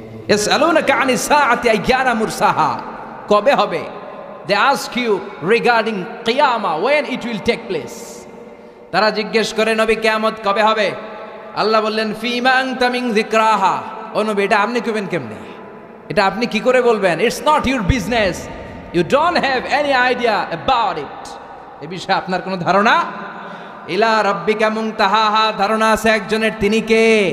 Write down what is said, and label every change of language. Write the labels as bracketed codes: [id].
[ar] ইয়াসআলুনাকা আনিস সাআতি আইয়ানা মুরসাহা, [bn] কবে হবে? [en] They ask you regarding qiyamah, when it will take place. [bn] তারা জিজ্ঞেস করে, নবী কিয়ামত কবে হবে? আল্লাহ বললেন, [ar] ফিমা আনতা মিন যিকরাহা, [bn] ও নবী এটা আপনি কইবেন কেমনে, এটা আপনি কি করে বলবেন? [en] it's not your business, you don't have any idea about it, [bn] এই বিষয়ে আপনার কোনো ধারণা? [ar] ইলা রাব্বিকা মুনতাহাহা, [bn] ধারণা আছে একজনের, তিনি কে?